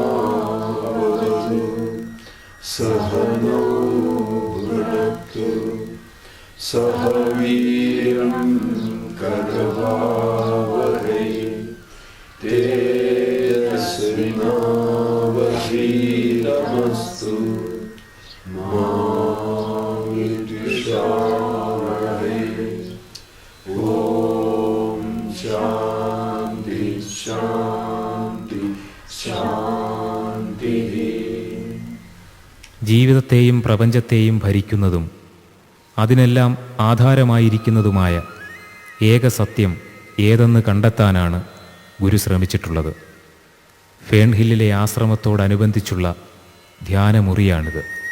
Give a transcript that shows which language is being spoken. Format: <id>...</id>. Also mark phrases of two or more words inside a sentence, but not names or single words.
<sa>सहनो भुनक्तु सह वीर्यं करवावहै तेजस्विनावधीतमस्तु मा विद्विषावहै। ओम शांति शांति शांति।</sa> <ml>ജീവിതത്തെയും പ്രപഞ്ചത്തെയും ഭരിക്കുന്നതും അതിനെല്ലാം ആധാരമായിരിക്കുന്നതുമായ ഏക സത്യം ഏതെന്ന് കണ്ടെത്താനാണ് ഗുരു ശ്രമിച്ചിട്ടുള്ളത്. ഫേൺഹില്ലിലെ ആശ്രമത്തോടനുബന്ധിച്ചുള്ള ധ്യാനമുറിയാണിത്.</ml>